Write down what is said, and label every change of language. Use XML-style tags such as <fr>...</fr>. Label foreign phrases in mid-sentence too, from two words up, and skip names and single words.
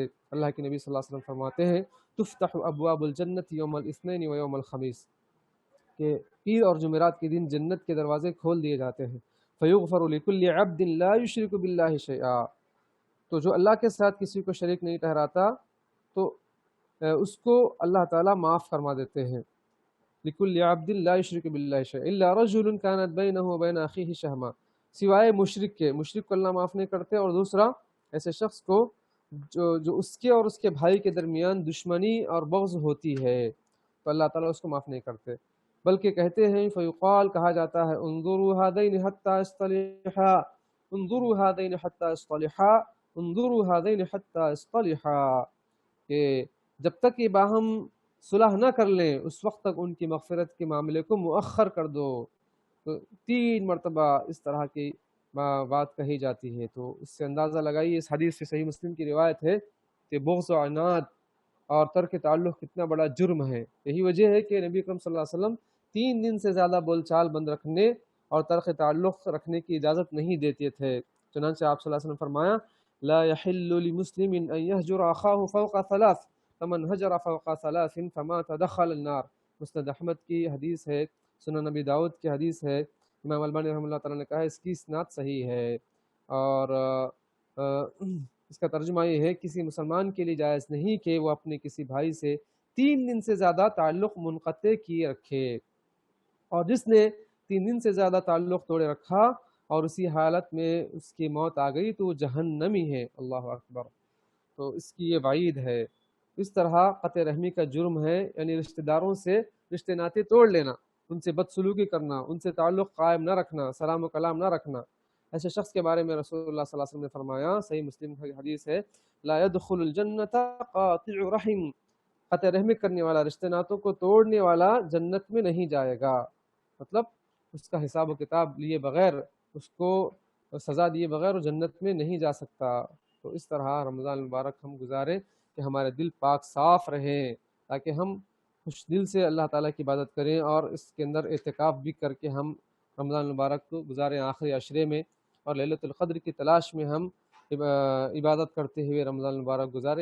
<ur>اللہ کے نبی صلی اللہ علیہ وسلم فرماتے ہیں</ur> <ar>تفتح ابواب الجنت یوم الاثنین و یوم الخمیس،</ar> <ur>کہ پیر اور جمعرات کے دن جنت کے دروازے کھول دیے جاتے ہیں.</ur> <ar>فیغفر لکل عبد لا یشرک باللہ شیئا،</ar> <ur>تو جو اللہ کے ساتھ کسی کو شریک نہیں ٹھہراتا تو اس کو اللہ تعالیٰ معاف فرما دیتے ہیں.</ur> <ar>لکل عبد لا یشرک باللہ شیئا الا رجل کانت بینہ و بین اخیہ شہما،</ar> <ur>سوائے مشرک کے، مشرک کو اللہ معاف نہیں کرتے، اور دوسرا ایسے شخص کو جو اس کے اور اس کے بھائی کے درمیان دشمنی اور بغض ہوتی ہے، تو اللہ تعالیٰ اس کو معاف نہیں کرتے. بلکہ کہتے ہیں</ur> <ar>فیقال،</ar> <ur>کہا جاتا ہے</ur> <ar>انظروا هذین حتی اصطلحا، انظروا هذین حتی اصطلحا، انظروا هذین حتی اصطلحا،</ar> <ur>کہ جب تک یہ باہم صلح نہ کر لیں اس وقت تک ان کی مغفرت کے معاملے کو مؤخر کر دو. تو 3 مرتبہ اس طرح کی بات کہی جاتی ہے. تو اس سے اندازہ لگائیے، اس حدیث سے صحیح مسلم کی روایت ہے کہ بغض و عناد اور ترک تعلق کتنا بڑا جرم ہے. یہی وجہ ہے کہ نبی اکرم صلی اللہ علیہ وسلم 3 دن سے زیادہ بول چال بند رکھنے اور ترک تعلق رکھنے کی اجازت نہیں دیتے تھے. چنانچہ آپ صلی اللہ علیہ وسلم فرمایا</ur> <ar>لا يحل لمسلم ان يهجر اخاه فوق 3 فمن هجر فوق 3 فمات دخل النار.</ar> <ur>مسند احمد کی حدیث ہے، سنن نبی داؤد کی حدیث ہے. امام البانی رحمہ اللہ تعالیٰ نے کہا اس کی اسناد صحیح ہے. اور اس کا ترجمہ یہ ہے کسی مسلمان کے لیے جائز نہیں کہ وہ اپنے کسی بھائی سے 3 دن سے زیادہ تعلق منقطع کیے رکھے. اور جس نے 3 دن سے زیادہ تعلق توڑے رکھا اور اسی حالت میں اس کی موت آ گئی تو وہ جہنمی ہے۔</ur> <ar>اللہ اکبر۔</ar> <ur>تو اس کی یہ وعید ہے۔ اس طرح قطع رحمی کا جرم ہے، یعنی رشتہ داروں سے رشتے ناطے توڑ لینا، ان سے بدسلوکی کرنا، ان سے تعلق قائم نہ رکھنا، سلام و کلام نہ رکھنا۔ ایسے شخص کے بارے میں رسول اللہ صلی اللہ علیہ وسلم نے فرمایا، صحیح مسلم کی حدیث ہے،</ur> <ar>لا يدخل الجنت قاطع رحم،</ar> <ur>قطع رحمی کرنے والا، رشتہ ناطوں کو توڑنے والا جنت میں نہیں جائے گا۔ مطلب اس کا حساب و کتاب لیے بغیر، اس کو سزا دیے بغیر وہ جنت میں نہیں جا سکتا۔ تو اس طرح رمضان المبارک ہم گزاریں کہ ہمارے دل پاک صاف رہیں، تاکہ ہم خوش دل سے اللہ تعالیٰ کی عبادت کریں، اور اس کے اندر اعتکاف بھی کر کے ہم رمضان المبارک کو گزاریں آخری عشرے میں، اور لیلۃ القدر کی تلاش میں ہم عبادت کرتے ہوئے رمضان المبارک گزاریں۔</ur>